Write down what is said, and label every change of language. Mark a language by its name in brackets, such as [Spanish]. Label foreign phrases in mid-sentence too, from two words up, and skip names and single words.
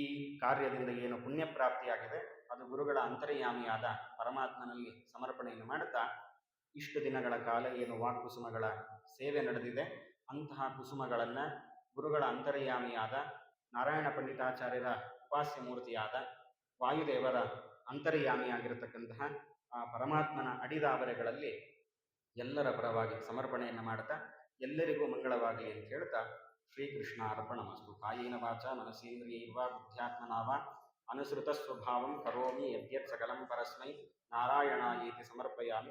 [Kannada] ಕಾರ್ಯದಿಂದ ಏನು ಪುಣ್ಯ ಪ್ರಾಪ್ತಿಯಾಗಿದೆ ಅದು ಗುರುಗಳ ಅಂತರ್ಯಾಮಿಯಾದ ಪರಮಾತ್ಮನಲ್ಲಿ ಸಮರ್ಪಣೆಯನ್ನು ಮಾಡುತ್ತಾ, ಇಷ್ಟು ದಿನಗಳ ಕಾಲ ಏನು ವಾಕ್ಕುಸುಮಗಳ ಸೇವೆ ನಡೆದಿದೆ, ಅಂತಹ ಕುಸುಮಗಳನ್ನು ಗುರುಗಳ ಅಂತರ್ಯಾಮಿಯಾದ ನಾರಾಯಣ ಪಂಡಿತಾಚಾರ್ಯರ ಉಪಾಸ್ಯ ಮೂರ್ತಿಯಾದ ವಾಯುದೇವರ ಅಂತರ್ಯಾಮಿಯಾಗಿರತಕ್ಕಂತಹ ಆ ಪರಮಾತ್ಮನ ಅಡಿದಾವರೆಗಳಲ್ಲಿ ಎಲ್ಲರ ಪರವಾಗಿ ಸಮರ್ಪಣೆಯನ್ನು ಮಾಡ್ತಾ, ಎಲ್ಲರಿಗೂ ಮಂಗಳವಾಗಲಿ ಅಂತ ಹೇಳ್ತಾ, [Sanskrit] ಶ್ರೀಕೃಷ್ಣ ಅರ್ಪಣಮಸ್ತು. ಕಾಯೇನ ವಾಚ ಮನಸೇಂದ್ರಿಯೈರ್ವಾ ಬುದ್ಧ್ಯಾತ್ಮನಾ ವಾ ಅನುಸೃತ ಸ್ವಭಾವಂ ಕರೋಮಿ ಯದ್ಯತ್ ಸಕಲಂ ಪರಸ್ಮೈ ನಾರಾಯಣಾಯೇತಿ ಸಮರ್ಪಯಾಮಿ.